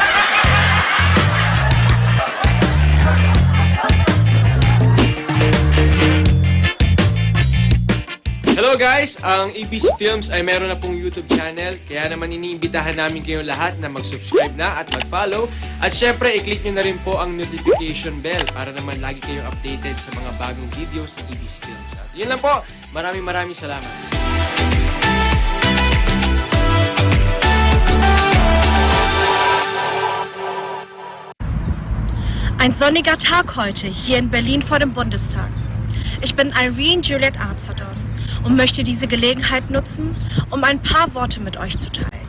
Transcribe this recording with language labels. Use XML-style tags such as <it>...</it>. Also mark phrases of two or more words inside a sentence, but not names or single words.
<en>Hello guys!</en> <tl>Ang ABC Films ay meron na pong YouTube channel, kaya naman iniimbitahan namin kayong lahat na mag-subscribe na at mag-follow. At syempre, i-click nyo na rin po ang</tl> <en>notification bell</en> <tl>para naman lagi kayong updated sa mga bagong videos ng ABC Films. At yun lang po, maraming salamat.</tl> <de>Ein sonniger Tag heute hier in Berlin vor dem Bundestag. Ich bin Irene Juliet Arzadon und möchte diese Gelegenheit nutzen, um ein paar Worte mit euch zu teilen.</de>